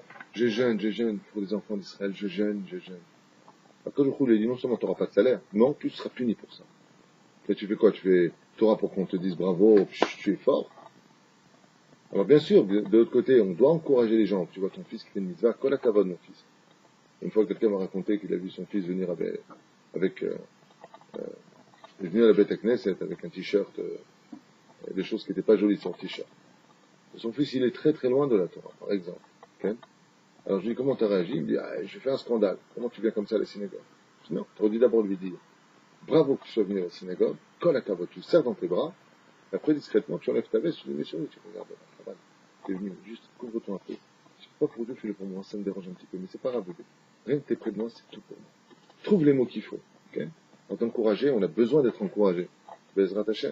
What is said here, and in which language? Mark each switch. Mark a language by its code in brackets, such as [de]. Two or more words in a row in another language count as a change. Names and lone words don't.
[fr] Je jeûne pour les enfants d'Israël, je jeûne. Après, le coup, il a dit, non seulement tu n'auras pas de salaire, non, tu seras puni pour ça. Et tu fais quoi? Tu auras pour qu'on te dise bravo, tu es fort. Alors bien sûr, de l'autre côté, on doit encourager les gens. Tu vois ton fils qui fait une mitzvah, [he] כל הכבוד [fr] mon fils. Une fois, quelqu'un m'a raconté qu'il a vu son fils venir avec il est venu à la [he] בית כנסת [fr] avec un t-shirt, des choses qui n'étaient pas jolies sur le t-shirt. Et son fils, il est très très loin de la Torah, par exemple. Okay? Alors je lui dis, comment tu as réagi? Il me dit, ah, je fais un scandale. Comment tu viens comme ça à la synagogue? Je dis, non, tu aurais dû d'abord lui dire, bravo que tu sois venu à la synagogue, [he] כל הכבוד, [fr] tu le serres dans tes bras, et après discrètement, tu enlèves ta veste, tu dis, monsieur, tu regardes la travail. Tu es venu, juste couvre-toi un peu. Je sais pas pour Dieu, fais-le pour moi, ça me dérange un petit peu, mais c'est pas grave, bébé. Rien que t'es près de moi, c'est tout pour moi. Trouve les mots qu'il faut. Okay? En t'encourager, on a besoin d'être encouragé. [he] בעזרת השם.